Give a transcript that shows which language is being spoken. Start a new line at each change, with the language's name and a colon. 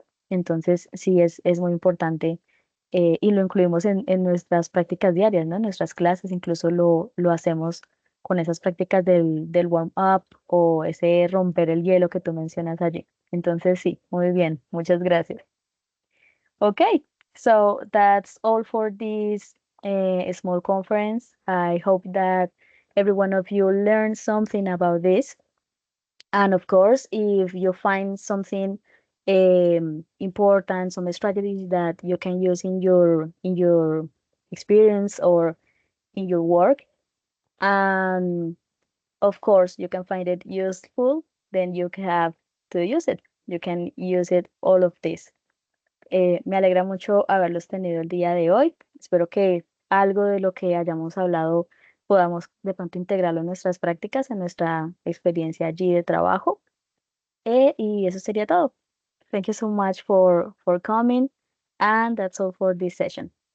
Spanish: Entonces, sí, es muy importante y lo incluimos en nuestras prácticas diarias, ¿no? En nuestras clases, incluso lo hacemos con esas prácticas del warm-up o ese romper el hielo que tú mencionas allí. Entonces, sí, muy bien, muchas gracias.
English: Okay, so that's all for this small conference. I hope that every one of you learned something about this. And of course, if you find something important, some strategies that you can use in your experience or in your work, and of course you can find it useful, then you can have to use it. You can use it all of this.
Spanish: Me alegra mucho haberlos tenido el día de hoy. Espero que algo de lo que hayamos hablado podamos de pronto integrarlo en nuestras prácticas, en nuestra experiencia allí de trabajo. Y eso sería todo.
English: Thank you so much for coming. And that's all for this session.